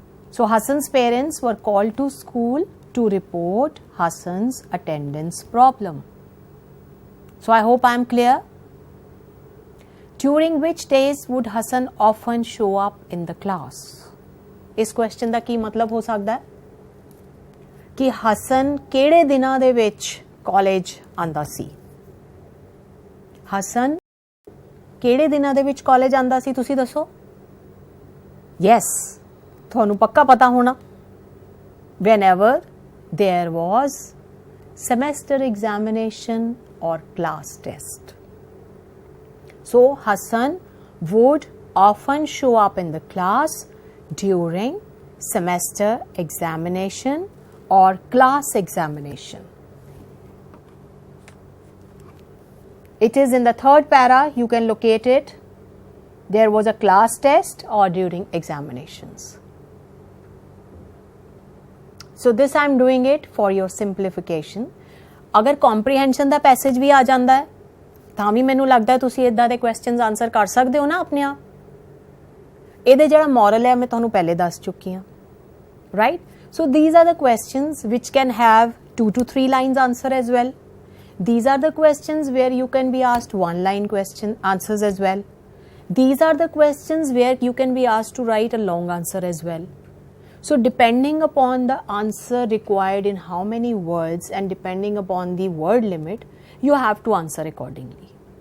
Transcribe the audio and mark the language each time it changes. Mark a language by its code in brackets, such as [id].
[en] So Hassan's parents were called to school to report Hassan's attendance problem. So I hope I am clear. During which days would Hassan often show up in the class? [hi] इस [pa] question ਦਾ ਕੀ ਮਤਲਬ ਹੋ ਸਕਦਾ ਹੈ ਕਿ ਹਸਨ ਕਿਹੜੇ ਦਿਨਾਂ ਦੇ ਵਿੱਚ ਕਾਲਜ ਆਂਦਾ ਸੀ? ਹਸਨ ਕਿਹੜੇ ਦਿਨਾਂ ਦੇ ਵਿੱਚ ਕਾਲਜ ਆਂਦਾ ਸੀ ਤੁਸੀਂ ਦੱਸੋ? ਯੈਸ, ਤੁਹਾਨੂੰ ਪੱਕਾ ਪਤਾ ਹੋਣਾ. [en] whenever there was semester examination or class test. So Hassan would often show up in the class during semester examination or class examination. It is in the third para, you can locate it. There was a class test or during examinations. So this I am doing it for your simplification. [pa] अगर comprehension ਦਾ passage ਵੀ ਆ ਜਾਂਦਾ ਹੈ ਤਾਂ ਵੀ ਮੈਨੂੰ ਲੱਗਦਾ ਹੈ ਤੁਸੀਂ ਇਦਾਂ ਦੇ questions answer ਕਰ ਸਕਦੇ ਹੋ ਨਾ ਆਪਣੇ ਆਪ. ਇਹਦੇ ਜਿਹੜਾ moral ਹੈ ਮੈਂ ਤੁਹਾਨੂੰ ਪਹਿਲੇ ਦੱਸ ਚੁੱਕੀ ਹਾਂ. [en] Right? So these are the questions which can have 2 to 3 lines answer as well. These are the questions where you can be asked 1 line question answers as well. These are the questions where you can be asked to write a long answer as well. So depending upon the answer required in how many words and depending upon the word limit, you have to answer accordingly.